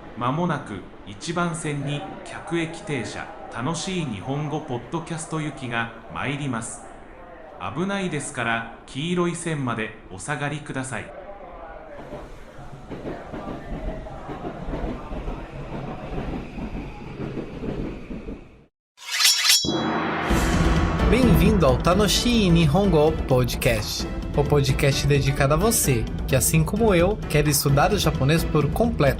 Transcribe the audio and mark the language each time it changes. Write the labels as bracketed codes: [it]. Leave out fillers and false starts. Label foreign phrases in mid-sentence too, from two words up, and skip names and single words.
[ja] まもなく1番線に各駅停車楽しい日本語ポッドキャスト行きが参ります。危ないですから黄色い線までお下がりください。 [pt] Bem-vindo ao Tanoshi Nihongo Podcast, o podcast dedicado a você, que assim como eu, quer estudar o japonês por completo.